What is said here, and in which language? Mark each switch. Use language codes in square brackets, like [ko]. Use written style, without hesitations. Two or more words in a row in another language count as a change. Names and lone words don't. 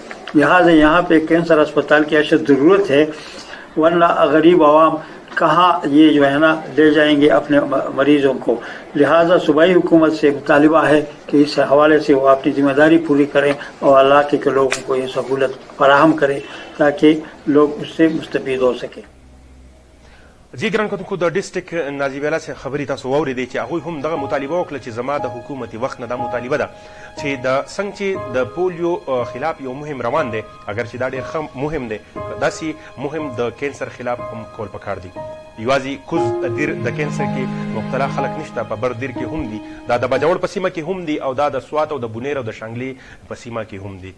[ur] لہٰذا یہاں پہ کینسر ہسپتال کی اشد ضرورت ہے، ورنہ غریب عوام کہاں یہ جو ہے نا لے جائیں گے اپنے مریضوں کو. لہٰذا صوبائی حکومت سے مطالبہ ہے کہ اس حوالے سے وہ اپنی ذمہ داری پوری کریں اور علاقے کے لوگوں کو یہ سہولت فراہم کریں تاکہ لوگ اس سے مستفید ہو سکیں. [ps] जी ګران کتونکو د ډسټرک نازي ویلا څخه خبرې تاسو واورېدې چې هغوی هم دغه مطالبه وکړه چې زما د حکومتي وخت نه دا مطالبه ده چې د څنګه چې د پولیو خلاف یو مهم روان دی، اگر چې دا ډېر ښه مهم دی، داسې مهم د کینسر خلاف هم کول پکار دي. یوازې کوز دیر د کینسر کې مبتلا خلک نشته، په بر دیر کې هم دي، دا د بجوړ په سیمه کې هم دي، او دا د سوات او د بونیر او د شانګلې په سیمه کې هم دي.